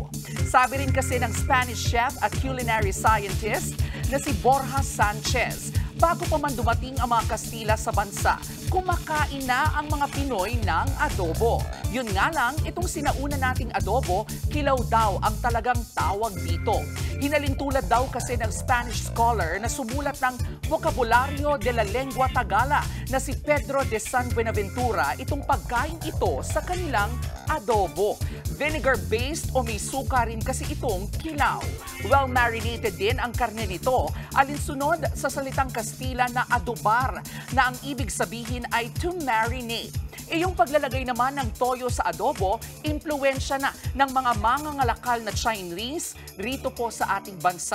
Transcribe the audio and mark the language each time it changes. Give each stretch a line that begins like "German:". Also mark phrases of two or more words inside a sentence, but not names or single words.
Filipino: Sabi rin kasi ng
English: Spanish chef
Filipino: at
English: culinary scientist
Filipino: na si Borja Sanchez, bago pa man dumating ang mga Kastila sa bansa, kumakain na ang mga Pinoy ng adobo. Yun nga lang, itong sinauna nating adobo, kilaw daw ang talagang tawag dito. Hinalintulad daw kasi ng
English: Spanish scholar
Filipino: na sumulat ng Vocabulario de la Lengua Tagala na si Pedro de San Buenaventura itong pagkain ito sa kanilang adobo. Vinegar-based o may suka rin kasi itong kilaw. Well-marinated din ang karne nito, alinsunod sa salitang Kastila na adobar, na ang ibig sabihin ay
English: to marinate.
Filipino: Yung paglalagay naman ng toyo sa adobo, impluwensya na ng mga mangangalakal na Chinese rito po sa ating bansa.